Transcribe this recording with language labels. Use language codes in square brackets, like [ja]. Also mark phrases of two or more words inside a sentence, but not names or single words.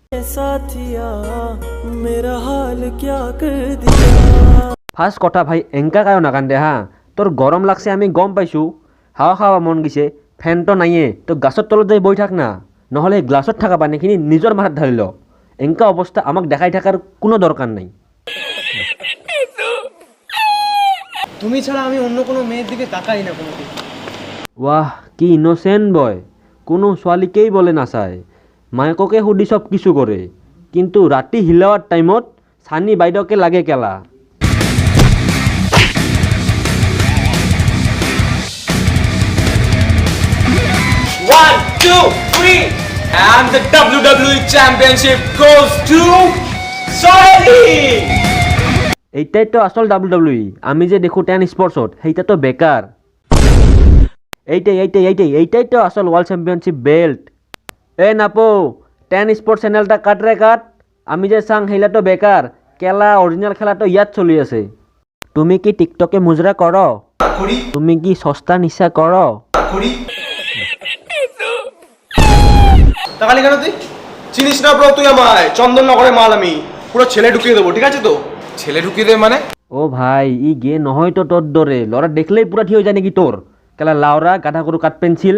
[as] ফাৰ্ষ্ট কথা ভাই এংকা কায়ো নাকান্দে হা, তোৰ গৰম লাগছে আমি গম পাইছোঁ, হাৱা খাৱা মন গৈছে, ফেনটো নাইয়ে, তই গাছৰ তলত যাই বহি থাক না, নহ'লে গ্লাছত থকা পানীখিনি নিজৰ মাথাত ঢালি ল। এংকা অৱস্থা আমাক দেখাই থকাৰ কোনো দৰকাৰ নাই। [bn] তুমি ছাড়া আমি অন্য কোনো মেয়ের দিকে তাকাই না কোনোদিন। [as] ৱাহ কি [en] innocent boy, [as] কোনো ছোৱালীকেই বলে নাচায়, মায়েককে সুধি চব কিছু কৰে, কিন্তু ৰাতি হিলাৱাৰ টাইমত চানী বাইদেউকে লাগে কেলা। [en] One, two, three, and the WWE Championship goes to Sohaili. [as] এইটাই তো আসল WWE, আমি যে দেখো 10 স্পোর্টসত সেইটা তো বেকার। [bn] এইটাই তো আসল [en] World Championship belt. [as] নাপো 10 স্পোর্টস চ্যানেলটা কাট রে কাট, আমি যে চাং সেইলা তো বেকার, কেলা অরিজিনাল খেলা তো ইয়াত চলি আছে। [bn] তুমি কি টিকটকে মুজরা করো? তুমি কি সস্তা নিশা করো? তাকালি কেন তুই? চিনিস না ব্রো তুই আমায়? চন্দননগরের মাল আমি, পুরো ছেলে ঢুকিয়ে দেবো, ঠিক আছে তো? ছেলে ঢুকিয়ে দেবে মানে? ও ভাই [as] ই গে নহয় তো [bn] তোর দরে, লড়া দেখলেই পুরা ঠিক হয়ে যায় নাকি তোর কেলা লাউরা গাধা গরু কাঠ পেন্সিল।